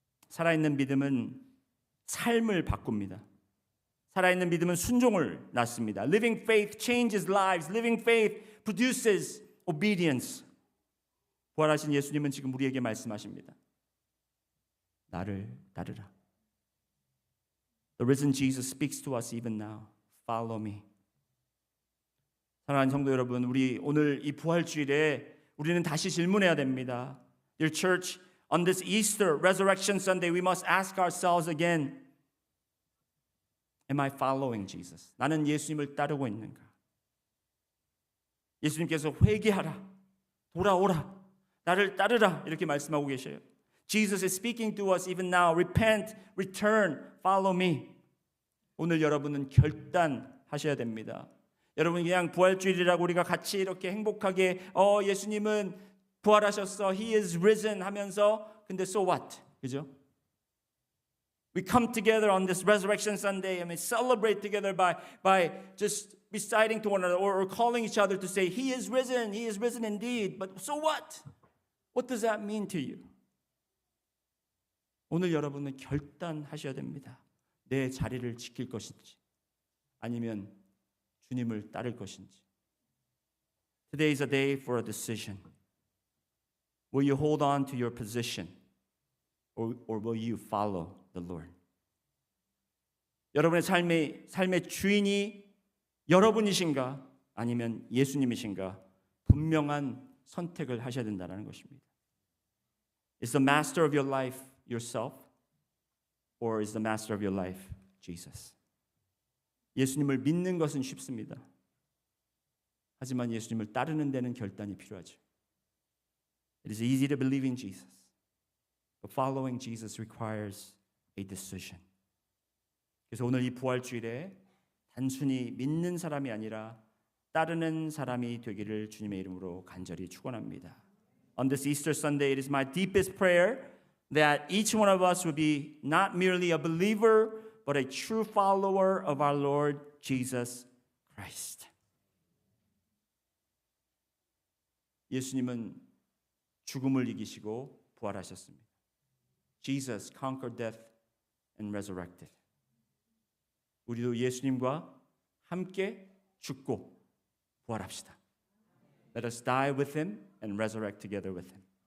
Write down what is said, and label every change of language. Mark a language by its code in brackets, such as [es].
[ko] 살아있는 믿음은 삶을 바꿉니다. 살아있는 믿음은 순종을 낳습니다. [en] Living faith changes lives. Living faith produces obedience. [ko] 부활하신 예수님은 지금 우리에게 말씀하십니다. 나를 따르라. [en] The risen Jesus speaks to us even now. Follow me. [ko] 사랑하는 성도 여러분, 우리 오늘 이 부활주일에 우리는 다시 질문해야 됩니다. [en] Dear church, on this Easter Resurrection Sunday, we must ask ourselves again, am I following Jesus? [ko] 나는 예수님을 따르고 있는가? 예수님께서 회개하라, 돌아오라, 나를 따르라 이렇게 말씀하고 계셔요. [en] Jesus is speaking to us even now. Repent, return, follow me. [ko] 오늘 여러분은 결단하셔야 됩니다. 여러분 그냥 부활주일이라고 우리가 같이 이렇게 행복하게 예수님은 부활하셨어, [en] He is risen [ko] 하면서 근데 [en] so what? [ko] 그죠? [en] We come together on this Resurrection Sunday and we celebrate together by just reciting to one another or calling each other to say He is risen indeed. But so what? What does that mean to you? [ko] 오늘 여러분은 결단하셔야 됩니다. 내 자리를 지킬 것인지 아니면 주님을 따를 것인지. [en] Today is a day for a decision. Will you hold on to your position or will you follow the Lord? [ko] 여러분의 삶의 주인이 여러분이신가 아니면 예수님이신가 분명한 선택을 하셔야 된다는 것입니다. [en] Is the master of your life yourself or is the master of your life Jesus? [ko] 예수님을 믿는 것은 쉽습니다. 하지만 예수님을 따르는 데는 결단이 필요하죠. [en] It is easy to believe in Jesus, but following Jesus requires a decision. [ko] 그래서 오늘 이 부활주일에 단순히 믿는 사람이 아니라 따르는 사람이 되기를 주님의 이름으로 간절히 축원합니다. [en] On this Easter Sunday, it is my deepest prayer that each one of us will be not merely a believer, but a true follower of our Lord Jesus Christ. [ko] 예수님은 죽음을 이기시고 부활하셨습니다. [en] Jesus conquered death and resurrected. [ko] 우리도 예수님과 함께 죽고 부활합시다. [en] Let us die with him and resurrect together with him.